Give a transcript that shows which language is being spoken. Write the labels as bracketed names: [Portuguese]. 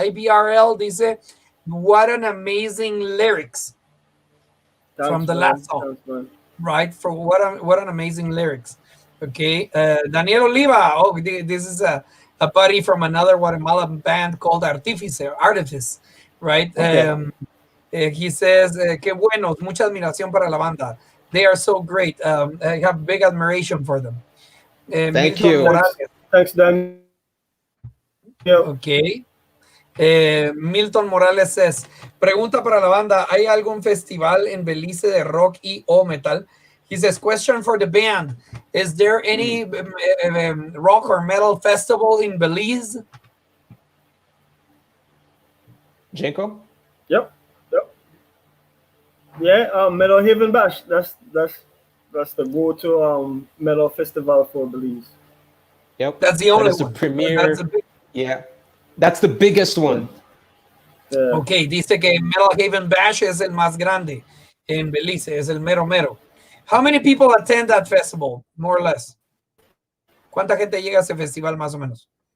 [English] ABRL [Spanish] dice, [English] what an amazing lyrics. From the last song. Right? For what an amazing lyrics. Okay. Daniel Oliva. Oh, this is a buddy from another Guatemalan band called Artifice, right? Okay. He says, [Spanish] qué buenos, mucha admiración para la banda. [English] They are so great. I have big admiration for them. Thank Milton you. Morales. Thanks, Dan. Ok. [Spanish] Milton Morales [English] says, [Spanish] pregunta para la banda, ¿hay algún festival en Belice de rock y o metal? [English] He says, question for the band, is there any rock or metal festival in Belize? Jenko? Yep. Yeah, Metal Haven Bash. That's the go-to metal festival for Belize. Yep. That's the only That is the one. premier. Yeah. That's the biggest one. Yeah. [Spanish] Ok, dice que Metal Haven Bash es el más grande en Belice, es el mero mero. [English] How many people attend that festival, more or less? [Spanish] ¿Cuánta gente llega a ese festival, más o menos?